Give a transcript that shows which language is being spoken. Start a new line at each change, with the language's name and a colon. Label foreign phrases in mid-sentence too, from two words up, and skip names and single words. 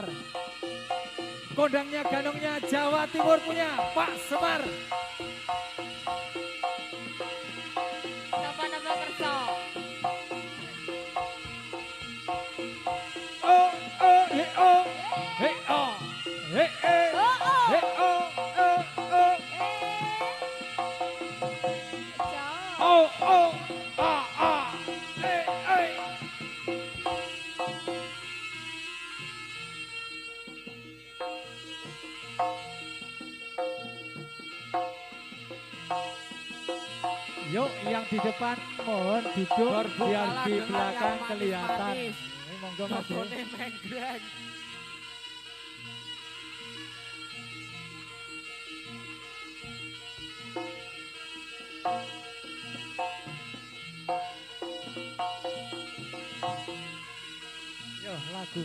Indonesian: Kondangnya ganongnya Jawa Timur punya Pak Semar.
Javanese: Napa-napa kerja. Oh oh he oh he oh he eh Oh, oh. he oh oh oh Jauh. oh oh ah ah eh eh.
Indonesian: Yuk yang di depan mohon duduk Berbukalah biar di dengan belakang yang kelihatan. manis-manis. Ini monggo Mas. Ya.
Javanese: Bogone menggreng. Yo lagu.